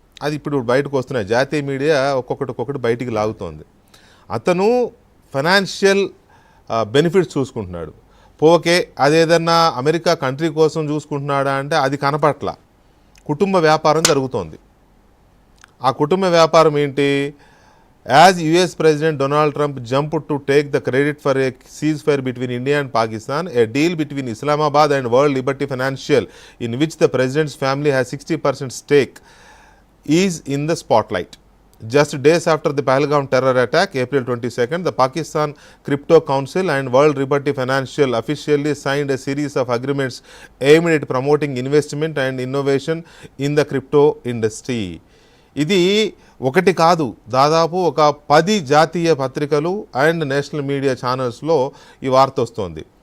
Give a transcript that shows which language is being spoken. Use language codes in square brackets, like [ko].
[te] అది ఇప్పుడు బయటకు వస్తున్నాయి. జాతీయ మీడియా ఒక్కొక్కటి బయటికి లాగుతోంది. అతను ఫైనాన్షియల్ బెనిఫిట్స్ చూసుకుంటున్నాడు. పోకే అదేదన్నా అమెరికా కంట్రీ కోసం చూసుకుంటున్నాడా అంటే అది కనపట్ల. కుటుంబ వ్యాపారం జరుగుతోంది. ఆ కుటుంబ వ్యాపారం ఏంటి? [en] As US President Donald Trump jumped to take the credit for a ceasefire between India and Pakistan, a deal between Islamabad and World Liberty Financial, in which the president's family has 60% stake, is in the spotlight. Just days after the Pahalgam terror attack, April 22nd, the Pakistan Crypto Council and World Liberty Financial officially signed a series of agreements aimed at promoting investment and innovation in the crypto industry. [te] ఇది ఒకటి కాదు, దాదాపు ఒక 10 జాతీయ పత్రికలు and national media ఛానల్స్లో ఈ వార్త వస్తోంది.